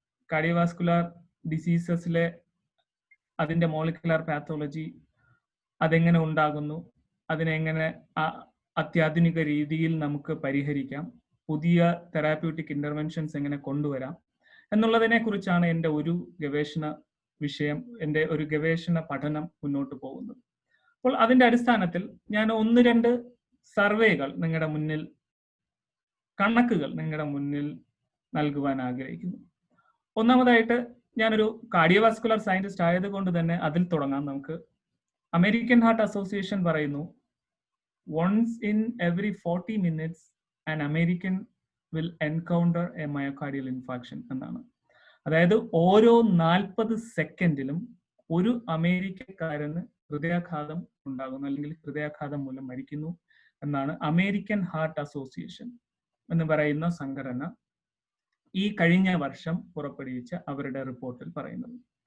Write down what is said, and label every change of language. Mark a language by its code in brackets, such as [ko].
[ml] Cardiovascular ഡിസീസസിലെ അതിൻ്റെ molecular pathology, അതെങ്ങനെ ഉണ്ടാകുന്നു, അതിനെങ്ങനെ അത്യാധുനിക രീതിയിൽ നമുക്ക് പരിഹരിക്കാം, പുതിയ തെറാപ്യൂട്ടിക് ഇന്റർവെൻഷൻസ് എങ്ങനെ കൊണ്ടുവരാം എന്നുള്ളതിനെ കുറിച്ചാണ് എൻ്റെ ഒരു ഗവേഷണ വിഷയം, എൻ്റെ ഒരു ഗവേഷണ പഠനം മുന്നോട്ട് പോകുന്നത്. അപ്പോൾ അതിൻ്റെ അടിസ്ഥാനത്തിൽ ഞാൻ 1-2 സർവേകൾ നിങ്ങളുടെ മുന്നിൽ, കണക്കുകൾ നിങ്ങളുടെ മുന്നിൽ നൽകുവാൻ ആഗ്രഹിക്കുന്നു. ഒന്നാമതായിട്ട്, ഞാനൊരു കാർഡിയോവാസ്കുലർ സയന്റിസ്റ്റ് ആയതുകൊണ്ട് തന്നെ അതിൽ തുടങ്ങാം നമുക്ക്. അമേരിക്കൻ ഹാർട്ട് അസോസിയേഷൻ പറയുന്നു, [en] once in every 40 minutes an American will encounter a myocardial infarction [ml] എന്നാണ്. അതായത് ഓരോ 40 സെക്കൻഡിലും ഒരു അമേരിക്കക്കാരന് ഹൃദയാഘാതം ഉണ്ടാകുന്നു, അല്ലെങ്കിൽ ഹൃദയാഘാതം മൂലം മരിക്കുന്നു എന്നാണ് അമേരിക്കൻ ഹാർട്ട് അസോസിയേഷൻ എന്ന് പറയുന്ന സംഘടന ഈ കഴിഞ്ഞ വർഷം പുറപ്പെടുവിച്ച അവരുടെ റിപ്പോർട്ടിൽ പറയുന്നത്.